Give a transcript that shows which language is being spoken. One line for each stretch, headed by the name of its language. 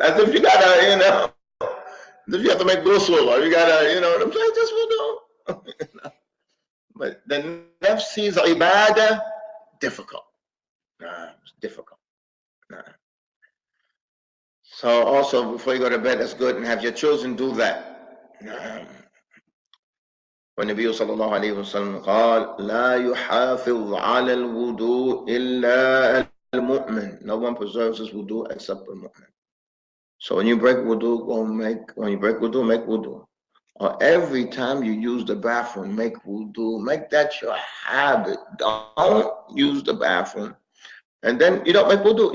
English: As if you gotta, as if you have to make ghusl, or you gotta, what I'm saying, just wudu. But the nafs sees ibadah difficult. It's difficult. So also before you go to bed, that's good, and have your children do that.
Arabic: والنبي صلى الله عليه وسلم قال لا يحافظ على الوضوء إلا المؤمن.
English: No one preserves his wudu except the mu'min. So when you break wudu, make wudu. Or every time you use the bathroom, make wudu. Make that your habit. Don't use the bathroom and then you don't make wudu.